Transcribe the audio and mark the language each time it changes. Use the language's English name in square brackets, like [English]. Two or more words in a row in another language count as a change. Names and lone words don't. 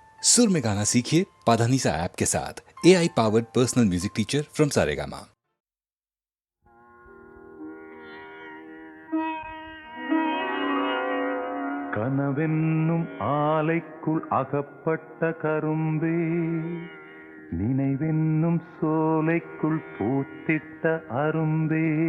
[Hindi] सुर में गाना सीखिए पाधानीसा ऐप के साथ। [English] AI powered personal music teacher from Saregama. [Tamil] கனவென்னும் ஆலைக்குள் அகப்பட்ட கரும்பே, நினைவென்னும் சோலைக்குள் பூத்திட்ட அரும்பே,